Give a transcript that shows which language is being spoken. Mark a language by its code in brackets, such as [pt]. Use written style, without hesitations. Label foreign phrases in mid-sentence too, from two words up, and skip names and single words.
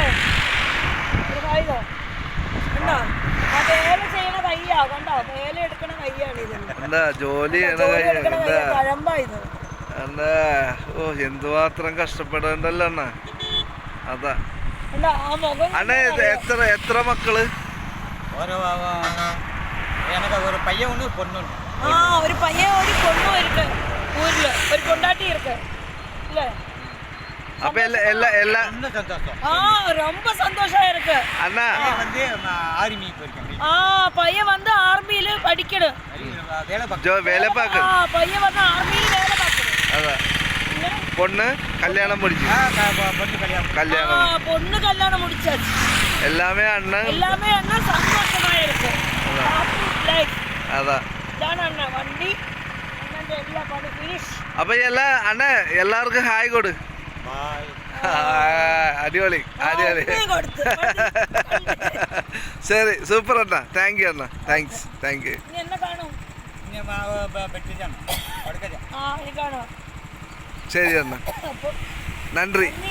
[ml] ഒരു കായികോ കണ്ടോ? ആ വേല ചെയ്യണ കയ്യാ, കണ്ടോ? വേല എടുക്കണ കയ്യാണ് ഇത്. ജോലി കഴമ്പാ ഇത്. എന്തുമാത്രം കഷ്ടപ്പെടണ്ടല്ലോ അണ്ണ. അതാ ആ മുഖം. അണ്ണ എത്ര മക്കള്? [ta] ஒரு பையன் ஒன்று பொண்ணு. ஒரு பையன் ஒரு பொண்ணு இருக்கு ஊர்ல, ஒரு பொண்டாட்டி இருக்கு இல்ல. அப்ப எல்லா ரொம்ப சந்தோஷமா இருக்கு. அண்ணா வந்து ஆர்மி போயிருக்கேன். பையன் வந்து ஆர்மியில படிக்கணும், வேலை பார்க்கணும். பையன் வந்து ஆர்மியில வேலை பார்க்கணும். அதான். பொண்ணு கல்யாணம் முடிச்சு. பொண்ணு கல்யாணம் முடிச்சாச்சு. எல்லாமே அண்ணன் சந்தோஷமா இருக்கு. அதான். அண்ணா வண்டி எல்லாம் பண்ணி ஃபினிஷ். அப்ப எல்லாருக்கும் ஹாய் கொடு. [ml] അടിപൊളി. ശരി, സൂപ്പർ അണ്ണ. [en] thank you [ml] അണ്ണ. [en] thank you. [ml] ശരി അണ്ണ, നന്ദി.